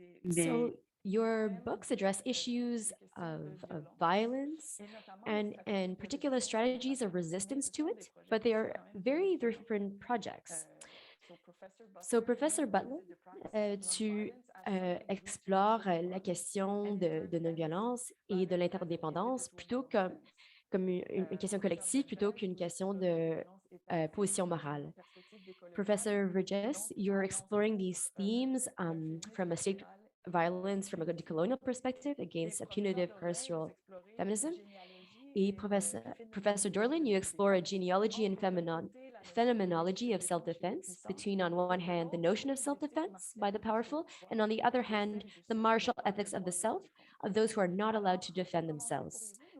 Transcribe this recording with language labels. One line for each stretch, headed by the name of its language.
English: So your books address issues of violence and particular strategies of resistance to it, but they are very different projects.
French: So Professor Butler, tu explores la question de non-violence et de l'interdépendance plutôt comme une question collective plutôt qu'une question de position morale.
English: Professor Vergès, you're exploring these themes from a state violence from a decolonial perspective against a punitive carceral feminism. Et Professor Dorlin, you explore a genealogy and phenomenology of self-defense between, on one hand, the notion of self-defense by the powerful, and on the other hand, the martial ethics of the self, of those who are not allowed to defend themselves.